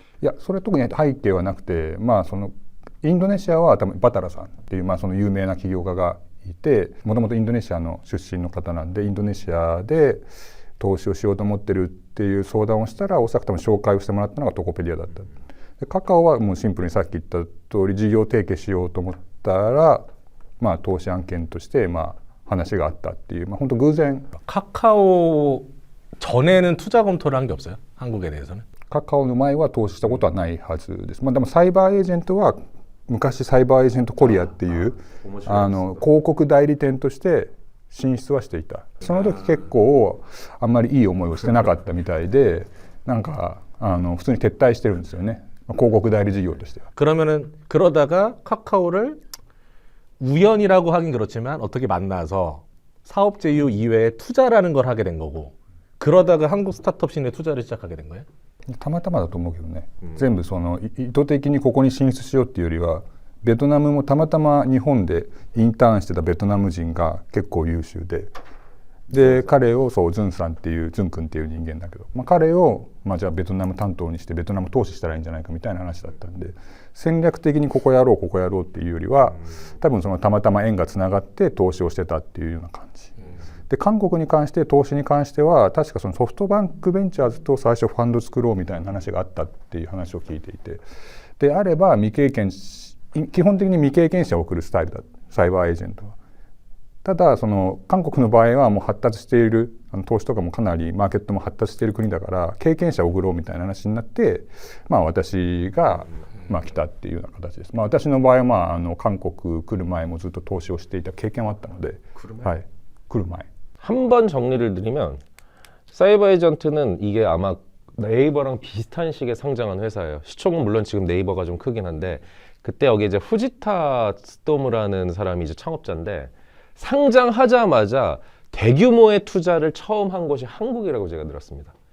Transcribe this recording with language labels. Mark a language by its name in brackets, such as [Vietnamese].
[Japanese] いや、それ特に背景はなくて、まあそのインドネシアは多分バタラさんっていう、まあ、その有名な起業家がいて、もともとインドネシアの出身の方なんで、インドネシアで投資をしようと思ってるっていう相談をしたら、おそらく多分紹介をしてもらったのがトコペディアだった。でカカオはもうシンプルにさっき言った通り事業提携しようと思ったら、まあ投資案件としてまあ話があったっていう、まあ本当偶然。 [Korean] 카카오 전에는 투자 검토를 한 게 없어요? 한국에 대해서는? [Japanese] カカオの前は投資したことはないはずです。まあでもサイバーエージェントは昔サイバーエージェントコリアっていう広告代理店として進出はしていた。その時結構あんまりいい思いをしてなかったみたいで、なんか普通に撤退してるんですよね。広告代理事業としては。 [Korean] 그러면은 그러다가 카카오를 우연이라고 하긴 그렇지만 어떻게 만나서 사업 제휴 이외에 투자라는 걸 하게 된 거고, 그러다가 한국 스타트업 씬에 투자를 시작하게 된 거예요? [Japanese] たまたまだと思うけどね、全部その意図的にここに進出しようっていうよりは、ベトナムもたまたま日本でインターンしてたベトナム人が結構優秀で、彼をそうズンさんっていうズン君っていう人間だけど、まあ、彼を、まあ、じゃあベトナム担当にしてベトナム投資したらいいんじゃないかみたいな話だったんで、戦略的にここやろうっていうよりは、多分そのたまたま縁がつながって投資をしてたっていうような感じ。で韓国に関して投資に関しては確かそのソフトバンクベンチャーズと最初ファンド作ろうみたいな話があったっていう話を聞いていて、であれば基本的に未経験者を送るスタイルだ、サイバーエージェントは。ただその韓国の場合はもう発達している、投資とかもかなりマーケットも発達している国だから経験者を送ろうみたいな話になって、まあ私がまあ来たっていうような形です。まあ私の場合はまあ韓国来る前もずっと投資をしていた経験はあったので、はい、来る前。 [Korean] 한 번 정리를 드리면 사이버 에이전트는 이게 아마 네이버랑 비슷한 시기에 성장한 회사예요. 시총은 물론 지금 네이버가 좀 크긴 한데, 그때 여기 이제 후지타 스토무라는 사람이 이제 창업자인데, 상장하자마자 대규모의 투자를 처음 한 곳이 한국이라고 제가 들었습니다.